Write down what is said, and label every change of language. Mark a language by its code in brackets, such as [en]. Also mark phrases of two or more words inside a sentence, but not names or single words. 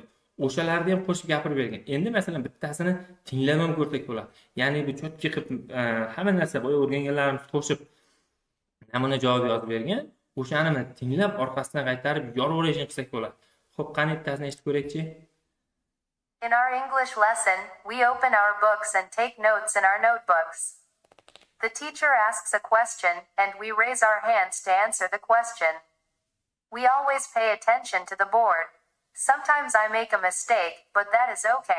[uz] O'shalarni ham qo'shib gapirib bergan. Endi masalan bittasini tinglab ham ko'rsak bo'ladi. Ya'ni bu cho'tki qilib hamma narsa bo'yi o'rganganlarimiz qo'shib namuna javob yozib bergan. O'shani tinglab orqasidan qaytarib yoraverishni qilsak bo'ladi. Xo'p, qani bittasini eshitib ko'raylik-chi. [en] In our English lesson, we open our books and take notes in our notebooks. The teacher asks a question, and we raise our hands to answer the question. We always pay attention to the board. Sometimes I make a mistake, but that is okay.